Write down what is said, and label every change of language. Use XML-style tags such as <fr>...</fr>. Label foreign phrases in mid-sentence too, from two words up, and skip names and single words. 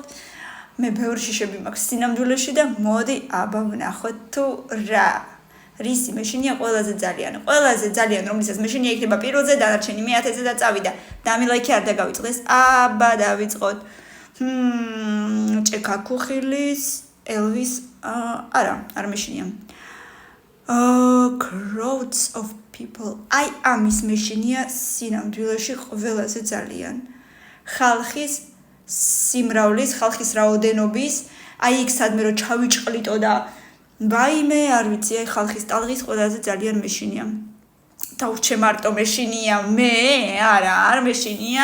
<ka>მე ბევრი შიშები მაქვს სინამდვილეში და მოდი აბა ვნახოთ თუ რა რისი მეშინია ყველაზე ძალიან რომელსაც მეშინია იქნება პირველზე დანარჩენი მე-10-ზე და წავიდა. დამილაიქე არ დაგავიწყდეს. აბა დავიწყოთ. ჭექა ქუხილის ელვის არ მეშინია.</ka> <en>Crowds of people.</en> <ka>აი ამის მეშინია სინამდვილეში ყველაზე ძალიან. ხალხის სიმრავლის, ხალხის რაოდენობის, აი იქ სადმე რო ჩავიჭყლიტო და ვაიმე, არ ვიცი, აი ხალხის ტალღის ყველაზე ძალიან მეშინია. დაურჩე მარტო მეშინია, მე არ მეშინია.</ka>